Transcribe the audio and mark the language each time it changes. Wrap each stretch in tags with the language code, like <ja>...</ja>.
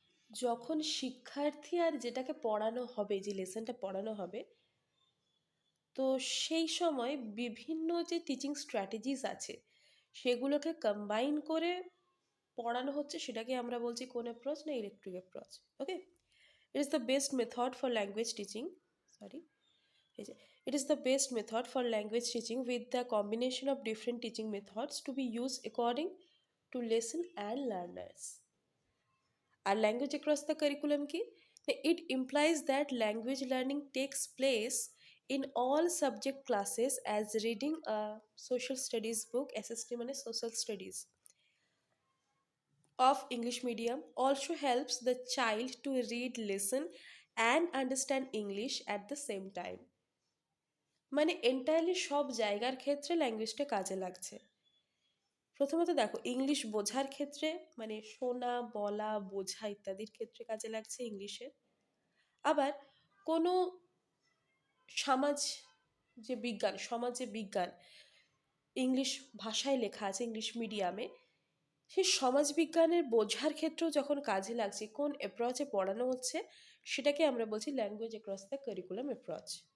<bn>যখন শিক্ষার্থী আর যেটাকে পড়ানো হবে, যে লেসনটা পড়ানো হবে, তো সেই সময় বিভিন্ন যে টিচিং স্ট্র্যাটেজিস আছে সেগুলোকে কম্বাইন করে পড়ানো হচ্ছে সেটাকে আমরা বলছি কোন অ্যাপ্রোচ না electric approach.</bn> <en>Okay, it is the best method for language teaching, sorry, it is the best method for language teaching with the combination of different teaching methods to be used according to lesson and learners. Our language across the curriculum ki, it implies that language learning takes place in all subject classes as reading a social studies book, SST মানে social studies of English medium also helps the child to read, listen and understand English at the same time.</en> <bn>মানে entirely সব জায়গার ক্ষেত্রে ল্যাঙ্গুয়েজটা কাজে লাগছে। প্রথমত দেখো, English বোঝার ক্ষেত্রে মানে শোনা, বলা, বোঝা ইত্যাদির ক্ষেত্রে কাজে লাগছে ইংলিশের। আবার কোনো সমাজ যে বিজ্ঞান, সমাজ যে বিজ্ঞান ইংলিশ ভাষায় লেখা আছে ইংলিশ মিডিয়ামে, সেই সমাজবিজ্ঞানের বোঝার ক্ষেত্রেও যখন কাজে লাগছে, কোন অ্যাপ্রোচে পড়ানো হচ্ছে সেটাকে আমরা বলছি language across the curriculum approach.</bn>